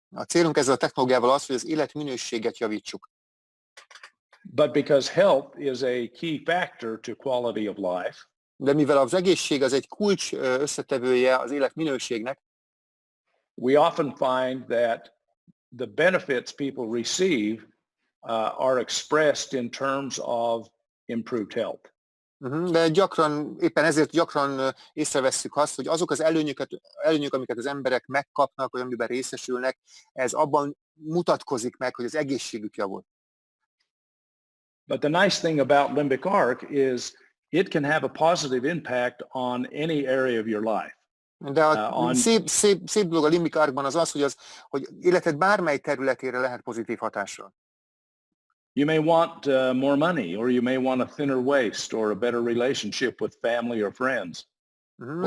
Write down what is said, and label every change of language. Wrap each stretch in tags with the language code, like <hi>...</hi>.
<hu>A célunk ezzel a technológiával az, hogy az életminőséget javítsuk.</hu> <en>But because health is a key factor to quality of life,</en> <hu>De mivel az egészség az egy kulcs összetevője az életminőségnek,</hu> <en>we often find that the benefits people receive are expressed in terms of improved health.</en> <hu>de éppen ezért gyakran észrevesszük azt, hogy azok az előnyök, amiket az emberek megkapnak, vagy amiben részesülnek, ez abban mutatkozik meg, hogy az egészségük javul.</hu> <en>But the nice thing about limbic arc is it can have a positive impact on any area of your life.</en> <hu>De a szép dolog a limbik árkban az, hogy életed bármely területére lehet pozitív hatással.</hu> <en>You may want more money, or you may want a thinner waist, or a better relationship with family or friends, or to</en>